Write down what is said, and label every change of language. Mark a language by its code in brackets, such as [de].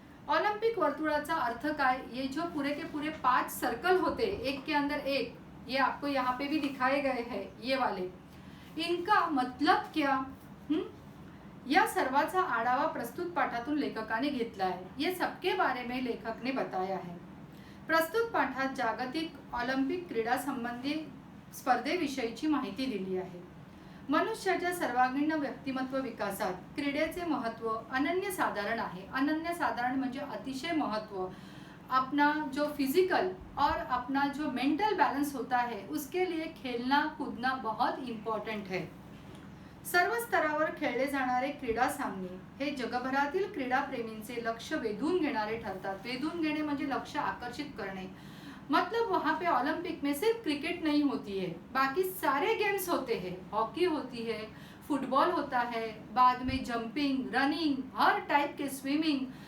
[mr] Olympic वर्तुळाचा अर्थ काय, [hi] ये जो पूरे के पूरे 5 सर्कल होते एक के अंदर एक, ये आपको यहाँ पे भी दिखाए गए हैं, ये वाले, इनका मतलब क्या। [mr] या सर्वाचा आढावा प्रस्तुत पाठातून लेखकाने घेतला है। [hi] ये सबके बारे में लेखक ने बताया है। [mr] प्रस्तुत पाठात जागतिक ऑलिम्पिक क्रीडा संबंधी स्पर्धेविषयीची माहिती दिली आहे। मनुष्याच्या सर्वांगीण व्यक्तिमत्व विकासात क्रीडेचे महत्व अनन्यसाधारण आहे। अनन्यसाधारण म्हणजे अतिशय महत्व। [hi] अपना जो फिजिकल और अपना जो मेंटल बैलेंस होता है, उसके लिए खेलना कूदना बहुत इम्पॉर्टंट है। [mr] सर्व स्तरावर खेळले जाणारे क्रीडा सामने हे जगभरातील क्रीडा प्रेमींचे लक्ष वेधून घेणारे ठरतात। वेधून घेणे म्हणजे लक्ष आकर्षित करणे। [hi] मतलब वहाँ पे ओलंपिक में सिर्फ क्रिकेट नहीं होती है, बाकी सारे गेम्स होते हैं। हॉकी होती है, फुटबॉल होता है, बाद में जंपिंग, रनिंग, हर टाइप के स्विमिंग।